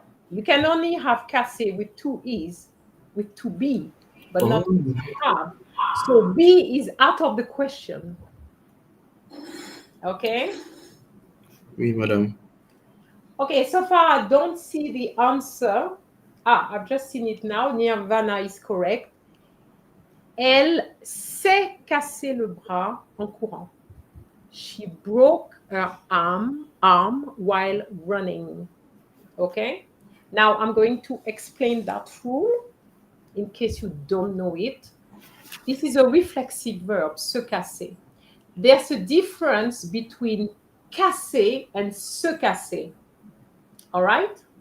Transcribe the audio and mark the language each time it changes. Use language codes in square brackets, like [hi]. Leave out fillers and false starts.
[en] You can only have cassé with two e's with two b, but Oh, not with two have. So b is out of the question. Okay. [fr] oui, madame. [en] Okay, so far I don't see the answer. I've just seen it now. Nirvana is correct. [fr] Elle s'est cassé le bras en courant. [en] She broke her arm while running. Okay? Now I'm going to explain that rule in case you don't know it. This is a reflexive verb, se casser. There's a difference between casser and se casser. All right?